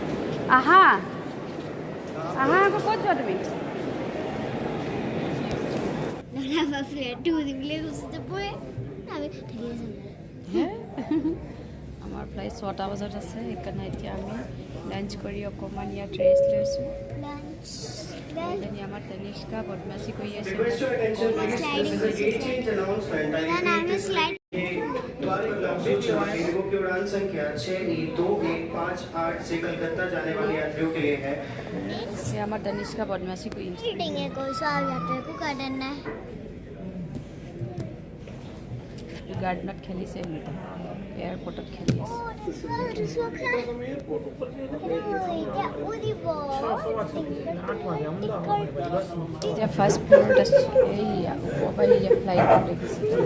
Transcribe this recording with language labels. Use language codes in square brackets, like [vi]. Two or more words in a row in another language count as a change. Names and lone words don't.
[as] আহা আকৌ ক'ত যোৱা তুমি? আমাৰ ফ্লাইটটো উৰিবলৈ গুচি পৰে আমি থাকি আছোঁ আমাৰ ফ্লাইট 6টা বজাত আছে সেইকাৰণে এতিয়া আমি লাঞ্চ কৰি অকণমান ইয়াত ৰেষ্ট লৈছোঁ এজনী আমাৰ তনিষ্কা বদমাচি কৰি আছে [en] Request your attention please. This is a gate change announcement. I Then I will slide. [hi] इंडिगो की उड़ान संख्या 6E2158 से कलकत्ता जाने वाले यात्रियों के लिए है। [as] এই আমাৰ তনিষ্কা বদমাচি কৰি আছে টিঙে কৈছোঁ আৰু ইয়াতে একো গাৰ্ডেন নাই গাৰ্ডেনত খেলিছে সিহঁতে এয়াৰপৰ্টত খেলি আছে এতিয়া [en] first floor [as] আছে এইয়া ওপৰৰ পৰা এইয়া ফ্লাইটটো দেখিছে